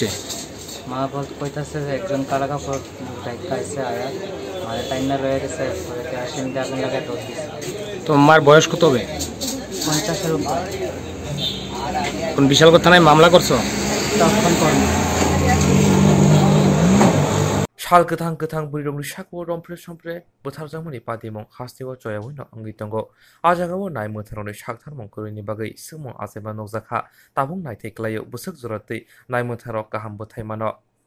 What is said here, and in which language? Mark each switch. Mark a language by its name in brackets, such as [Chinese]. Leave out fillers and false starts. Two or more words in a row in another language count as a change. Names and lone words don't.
[Bangla] মা কইতাছে যে একজন কালা কাপড় ডাইকা আইসে আয়া মারে টাইনা লয়ে গেছে, পরে কেরাসিন দিয়ে আগুন লাগাই দৌড় দিছে। তোমার মার বয়স কত হবে? 50-এর উপর। কোন বিশালগড় থানায় মামলা করছো? তখন করবো। [Kok Borok] sal gothang burirokni sakbo rompre sompre butharjakmani patimung hasteo joyabuino angui tongo ajagao nai mutharokni saktharmung korini bagui sumung aseba nokjakha tabung naithai klaio busuk joratui nai mutharok kaham buthaimano